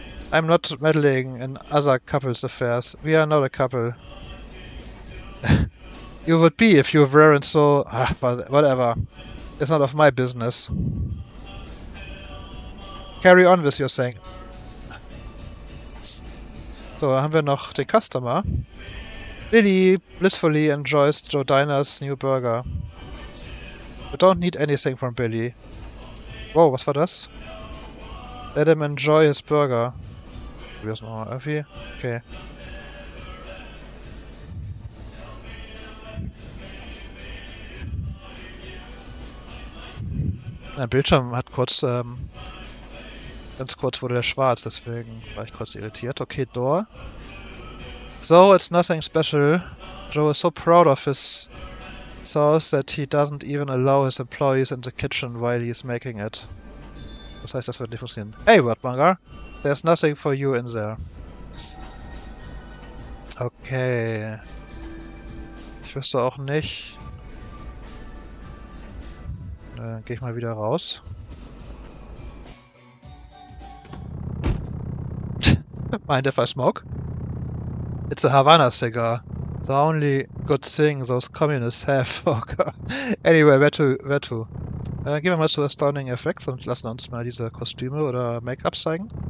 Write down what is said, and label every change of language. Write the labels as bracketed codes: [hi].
[en] I'm not meddling in other couples' affairs. We are not a couple. You would be if you weren't so... whatever. It's not of my business. Carry on with your thing. [de] So, haben wir noch den Customer. [en] Billy blissfully enjoys Joe Diner's new burger. You don't need anything from Billy. [de] Wow, was war das? [en] Let him enjoy his burger. [de] Probier das nochmal irgendwie. Okay. Mein Bildschirm hat kurz, ganz kurz wurde der schwarz, deswegen war ich kurz irritiert. [en] Okay, Door. So, it's nothing special. Joe is so proud of his sauce that he doesn't even allow his employees in the kitchen while he's making it. [de] Das heißt, das wird nicht funktionieren. [en] Hey, Wordmonger! There's nothing for you in there. [de] Okay. Ich wüsste auch nicht. Dann gehe ich mal wieder raus. [en] Mind if I smoke? It's a Havana cigar. The only good thing those communists have. Oh God. Anyway, where to? [de] Gehen wir mal zu Astounding Effects und lassen uns mal diese Kostüme oder Make-up zeigen.